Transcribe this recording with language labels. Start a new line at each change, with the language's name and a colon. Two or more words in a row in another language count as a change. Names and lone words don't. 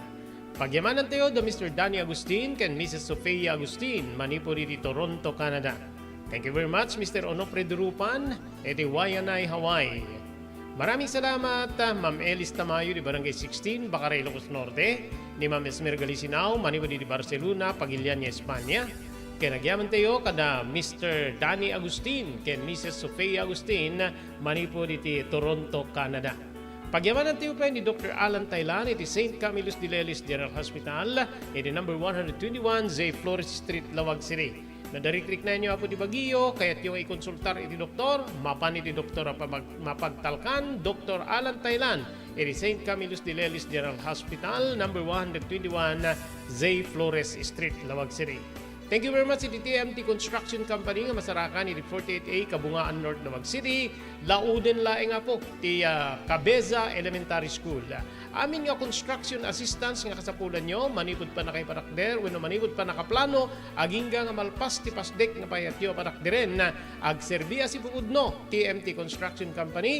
Iloko: Pagyamanan tayo da Mr. Danny Agustin ken Mrs. Sofia Agustin, manipuri di Toronto, Canada.
English: Thank you very much,
Iloko: Mr. Onofre Durupan, eti Waianae, Hawaii.
Filipino: Maraming salamat,
Iloko: Ma'am Elis Tamayo di Barangay 16, Bacaray, Ilocos Norte, ni Ma'am Esmer Galicinao, manipuri di Barcelona, Pagilian, Espanya. Ken agyaman tayo kada Mr. Danny Agustin ken Mrs. Sofia Agustin, manipuri di Toronto, Canada. Pagyamanan tayo pa ni Dr. Alan Taylan iti St. Camillus de Lelis General Hospital iti number 121 Zay Flores Street, Lawag City. Nadarikrik na inyo apo di Baguio,
Filipino: kaya't yung
Iloko: ikonsultar iti doktor, mapan iti doktor mapagtalkan, Dr. Alan Taylan iti St. Camillus de Lelis General Hospital number 121 Zay Flores Street, Lawag City.
English: Thank you very much
Iloko: iti TMT Construction Company nga masarakan iti 48A Kabungaan North, Lawag City. Lauden laeng nga po ti Cabeza Elementary School. Amin nga
English: construction assistance
Iloko: nga kasapulan nyo, manipod pa na kay parakder, wenno manipod pa nakaplano, agingga nga malpas ti pasdek nga payatyo parakderen na agserbiya si bukudno TMT Construction Company.